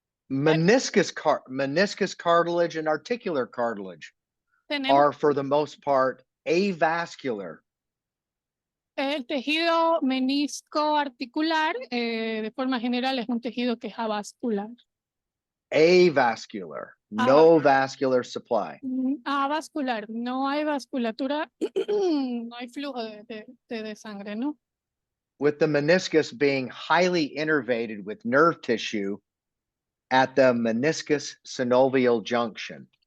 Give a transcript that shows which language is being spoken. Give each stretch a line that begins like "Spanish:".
English: Meniscus cartilage and articular cartilage
Spanish: Tenemos
English: are, for the most part, avascular.
Spanish: el tejido menisco articular, de forma general, es un tejido que es avascular.
English: Avascular, no vascular supply.
Spanish: Avascular, no hay vasculatura, no hay flujo de sangre, ¿no?
English: With the meniscus being highly innervated with nerve tissue at the meniscus synovial junction.